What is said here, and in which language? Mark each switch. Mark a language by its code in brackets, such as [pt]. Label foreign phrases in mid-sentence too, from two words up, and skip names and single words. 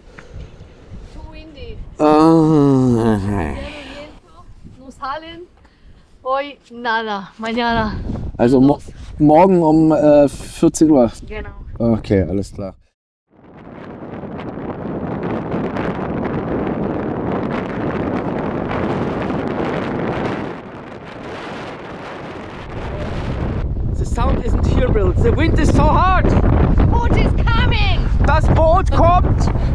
[en] Too windy. Ah. [es] No salen. Hoy nada. Mañana. [de] Also morgen um 14 Uhr. Genau. Okay, alles klar. [en] The sound isn't hearable. The wind is so hard. The boat is coming. [de] Das Boot kommt!